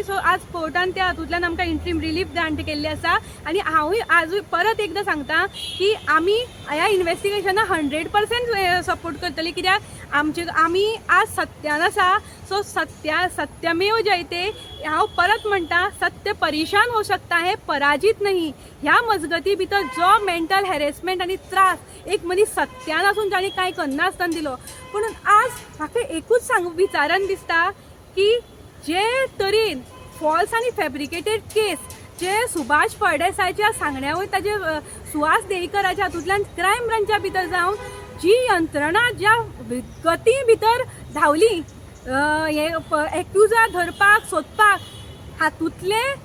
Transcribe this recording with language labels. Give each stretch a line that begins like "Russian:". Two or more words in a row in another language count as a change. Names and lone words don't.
Konkani: सो आज कोर्टान त्या हातूंतल्यान आमकां
English: interim relief grant
Konkani: केल्ली आसा आनी हांवूय आजूय परत एकदां सांगता की आमी ह्या इन्वेस्टिगेशनाक 100% सपोर्ट करतली कित्याक आमी आज सत्यान आसा.
Hindi: सो
Sanskrit: सत्यमेव जयते.
Konkani: हांव परत म्हणटा
Hindi: सत्य परेशान हो सकता है पराजित नहीं.
Konkani: ह्या मजगती भितर जो
English: mental harassment
Konkani: आनी त्रास एक मनीस सत्यान आसून ताणें कांय करनासतना दिलो पूण आज म्हाका एकूच विचारन दिसता की जे तरेन फॉल्स आनी
English: fabricated case
Konkani: जे सुभाष फळदेसायच्या सांगण्या वयर ताजे सुहास देईकराच्या हातूंतल्यान
English: crime branch
Konkani: भितर जावन जी यंत्रणा ज्या गती भितर धांवली हे एक्युजार धरपाक सोदपाक हातूंतले